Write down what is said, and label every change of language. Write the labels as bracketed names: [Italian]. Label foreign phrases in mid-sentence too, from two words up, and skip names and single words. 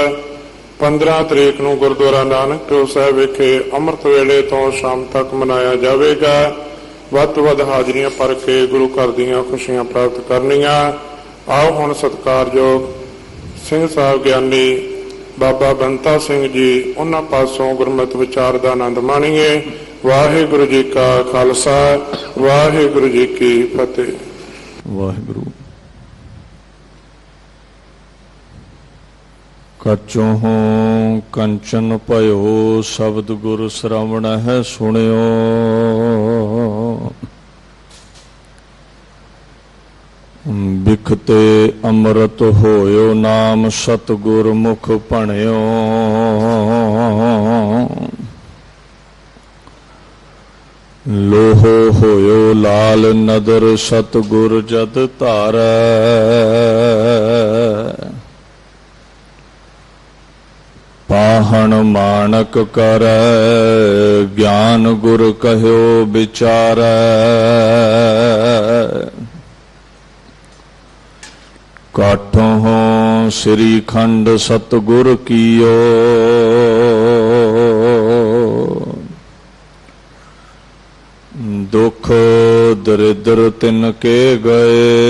[Punjabi] 15 ਤਰੀਕ ਨੂੰ ਗੁਰਦੁਆਰਾ ਨਾਨਕਦੇਵ ਸਾਹਿਬ ਵਿਖੇ ਅੰਮ੍ਰਿਤ ਵੇਲੇ ਤੋਂ [Hindi] शाम तक मनाया जाएगा। [Punjabi] ਵੱਧ ਤੋਂ ਵੱਧ ਹਾਜ਼ਰੀਆਂ ਭਰ ਕੇ ਗੁਰੂ ਘਰ ਦੀਆਂ ਖੁਸ਼ੀਆਂ ਪ੍ਰਾਪਤ ਕਰਨੀਆਂ। ਆਓ ਹੁਣ ਸਤਿਕਾਰਯੋਗ ਸਿੰਘ ਸਾਹਿਬ ਗਿਆਨੀ ਬਾਬਾ ਬੰਤਾ ਸਿੰਘ ਜੀ ਉਨ੍ਹਾਂ ਪਾਸੋਂ ਗੁਰਮਤਿ ਵਿਚਾਰ ਕਾ ਆਨੰਦ ਮਾਣੀਏ। ਵਾਹਿਗੁਰੂ ਜੀ ਕਾ ਖ਼ਾਲਸਾ ਵਾਹਿਗੁਰੂ ਜੀ ਕੀ ਫ਼ਤਹਿ। ਵਾਹਿਗੁਰੂ। ਕਚਹੁ ਕੰਚਨੁ ਭਇਓ ਸਬਦੁ ਗੁਰ ਸ੍ਰਵਣਹਿ ਸੁਣਿਓ, ਬਿਖੁ ਤੇ ਅੰਮ੍ਰਿਤੁ ਹੁਯਉ ਨਾਮੁ ਸਤਿਗੁਰ ਮੁਖਿ ਭਣਿਅਉ। ਲੋਹਉ ਹੋਯਉ ਲਾਲੁ ਨਦਰਿ ਸਤਿਗੁਰੁ ਜਦਿ ਧਾਰੈ, ਪਾਹਣ ਮਾਣਕ ਕਰੈ ਗਿਆਨੁ ਗੁਰ ਕਹਿਅਉ ਬੀਚਾਰੈ। ਕਾਠਹੁ ਸ੍ਰੀਖੰਡ ਸਤਿਗੁਰਿ ਕੀਅਉ, ਦੁਖ ਦਰਿਦ੍ਰ ਤਿਨ ਕੇ ਗਇਅ।